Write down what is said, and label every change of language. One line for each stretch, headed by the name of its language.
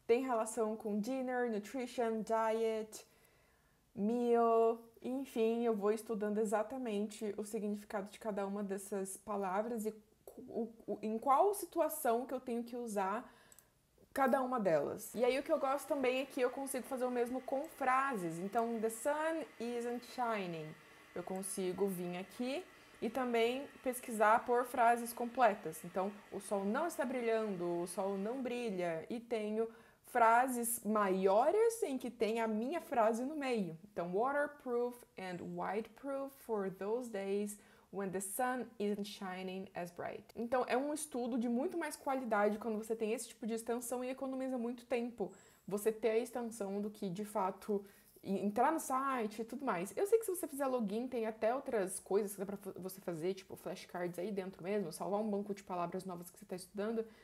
Portuguese: Tem relação com dinner, nutrition, diet, meal, enfim, eu vou estudando exatamente o significado de cada uma dessas palavras e em qual situação que eu tenho que usar cada uma delas. E aí o que eu gosto também é que eu consigo fazer o mesmo com frases.
English: Então, the sun isn't shining.
Portuguese: Eu consigo vir aqui e também pesquisar por frases completas. Então, o sol não está brilhando, o sol não brilha. E tenho frases maiores em que tem a minha frase no meio.
English: Então, waterproof and wideproof for those days when the sun isn't shining as bright.
Portuguese: Então, é um estudo de muito mais qualidade quando você tem esse tipo de extensão e economiza muito tempo você ter a extensão do que, de fato, entrar no site e tudo mais. Eu sei que se você fizer login, tem até outras coisas que dá pra você fazer, tipo flashcards aí dentro mesmo, salvar um banco de palavras novas que você está estudando.